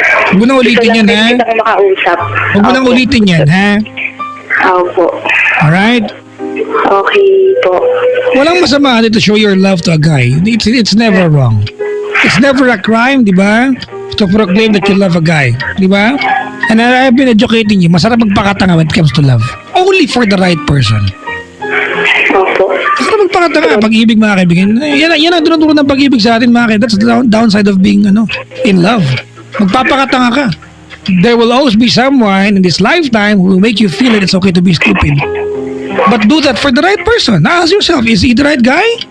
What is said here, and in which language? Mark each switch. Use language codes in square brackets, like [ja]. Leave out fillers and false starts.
[tl] Huwag mo nang ulitin yan, ha? Gusto ko makausap. Huwag mo nang ulitin yan, ha? Opo. [en] Alright? [tl] Okay po. Walang masama [en] to show your love to a guy. It's never wrong. It's never a crime, di ba? To proclaim that you love a guy. Di ba? And I've been educating you. [tl] Masarap magpakatanga [en] when it comes to love. Only for the right person. [tl] Opo. Masarap magpakatanga. Pag-ibig, mga kaibigan. Yan ang tinuturo ng pag-ibig sa atin, mga kaibigan. [en] That's the downside of being in love. [tl] Magpapakatanga ka. [en] There will always be someone in this lifetime who will make you feel that it's okay to be stupid. But do that for the right person. Ask yourself, is he the right guy?